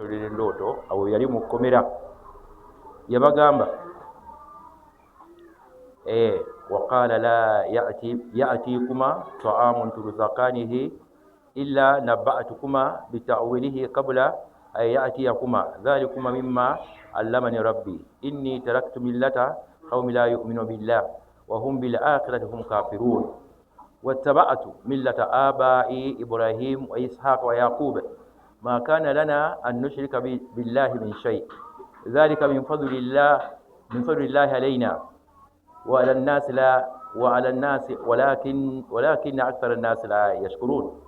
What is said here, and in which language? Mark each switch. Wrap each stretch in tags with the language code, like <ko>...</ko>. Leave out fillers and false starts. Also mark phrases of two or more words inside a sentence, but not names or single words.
<lg>bakulotolera endooto abo yali mukomera yabagamba</lg> <ar>وقال لا يأتيكما طعام ترزقانه إلا نبأتكما بتأويله قبل أن يأتيكما ذلكما مما علمني ربي إني تركت ملة قوم لا يؤمنون بالله وهم بالآخرة هم كافرون واتبعت ملة آبائي إبراهيم وإسحاق ويعقوب ما كان لنا أن نشرك بالله من شيء ذلك من فضل الله علينا وعلى الناس ولكن أكثر الناس لا يشكرون</ar>